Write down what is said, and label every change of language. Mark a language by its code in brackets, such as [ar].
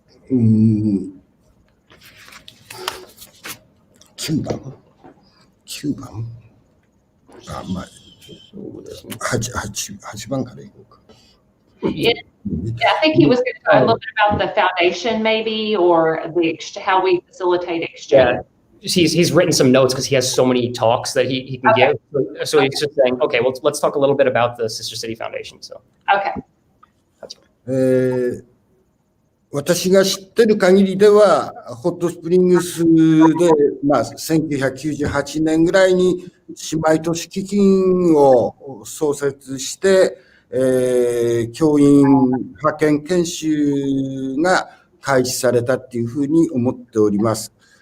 [ja] $9番あ、まあ、8番からいこうか。 [en] Yeah, I think he was going to talk a little bit about the foundation, maybe, or how we facilitate exchange. Yeah. He's written some notes because he has so many talks that he can give. So he's just saying, okay, well, let's talk a little bit about the Sister City Foundation. So okay. [ja] 私が知ってる限りでは、ホットスプリングスで、1998年ぐらいに姉妹都市基金を創設して、教員派遣研修が開始されたっていうふうに思っております。